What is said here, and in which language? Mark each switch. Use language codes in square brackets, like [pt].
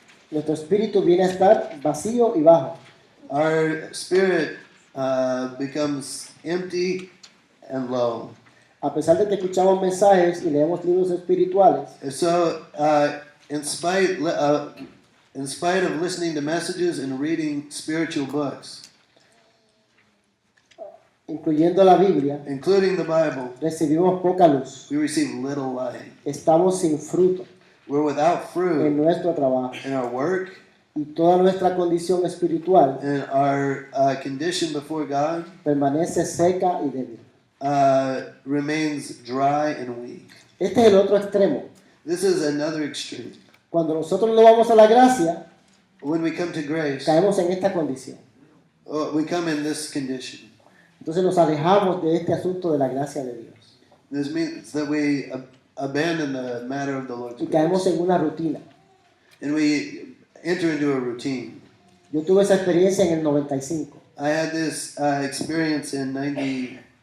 [es] Nuestro espíritu viene a estar vacío y bajo. [en] Our spirit becomes empty and low. [es] A pesar de que escuchamos mensajes y leemos libros espirituales, [en] And so, in spite of listening to messages and reading spiritual books, [es] incluyendo la Biblia, [en] including the Bible, [es] recibimos poca luz. [en] we receive little light. [es] Estamos sin fruto [en] We're without [es] en [en] fruit [es] nuestro trabajo. [en] in our work, [es] Y toda nuestra condición espiritual [en] and our condition before God [es] permanece seca y débil. [en] remains dry and weak. [es] Este es el otro extremo. [en] This is another extreme. [es] Cuando nosotros no vamos a la gracia, [en] When we come to grace, [es] caemos en esta condición. [en] we come in this condition. [es] Entonces nos alejamos de este asunto de la gracia de Dios. [en] This means that we abandon the matter of the Lord's [es] Y caemos [en] grace. [es] en una rutina. [en] And we enter into a routine. [es] Yo tuve esa experiencia en el 95. [en] I had this experience in 95.